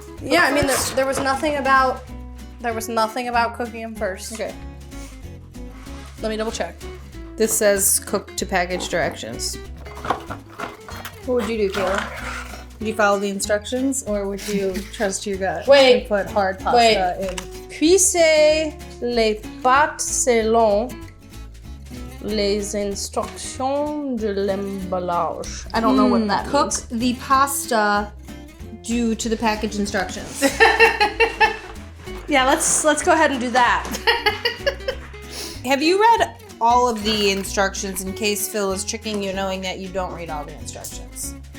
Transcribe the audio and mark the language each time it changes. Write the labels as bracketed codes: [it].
[en] Yeah, I mean, there was nothing about cooking them first. Okay. Let me double check. This says cook to package directions. What would you do, Kayla? Would you follow the instructions, or would you trust your gut Wait. and put hard pasta in? [fr] Cuisez les pâtes selon les instructions de l'emballage. [en] I don't know what that Cook means. the pasta due to the package instructions. Yeah, let's go ahead and do that. Have you read all of the instructions in case Phil is tricking you knowing that you don't read all the instructions?